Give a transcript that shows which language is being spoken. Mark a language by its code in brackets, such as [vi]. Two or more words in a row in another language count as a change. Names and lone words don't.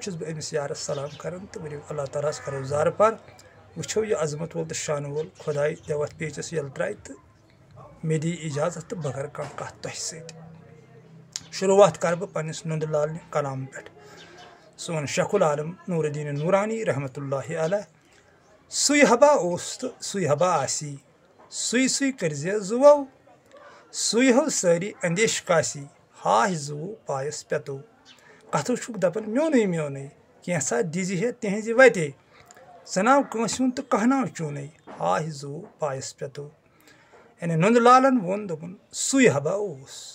[ks] چھُس بہٕ أمِس یارس سلام کران تہٕ ؤنِو اللہ تعالیٰ ہس کرو زارٕ پار وٕچھو یہِ عظمت وول تہٕ شانہٕ وول خۄداے دِیو اتھ پیجس ییٚلہٕ ترٛایہِ تہٕ مےٚ دی اجازت تہٕ بہٕ کرٕ کانٛہہ کتھ تۄہہِ سۭتۍ شروعات کرٕ بہٕ پننِس نُندٕ لالنہِ کلام پٮ۪ٹھ سون شیخ العالم نور الدین نورانی رحمتہ اللہ علیہ سُے حبا اوس تہٕ سُے حبا آسی سُے سُے کٔرزِ زُوو سُے ہو سٲری اندیش کاسی ہاہہِ زُوٕ پایس پٮ۪تو کتھو چھُکھ دپان میونٕے میونٕے کینٛژھا دِزِ ہے تِہنٛزِ وتے ژٕ ناو کٲنٛسہِ ہُنٛد تہٕ کانٛہہ ناو چوٗنٕے ہاہہِ زُوٕ پایس پٮ۪تو یعنی نُندٕ لالن ووٚن دوٚپُن سُے حبا اوس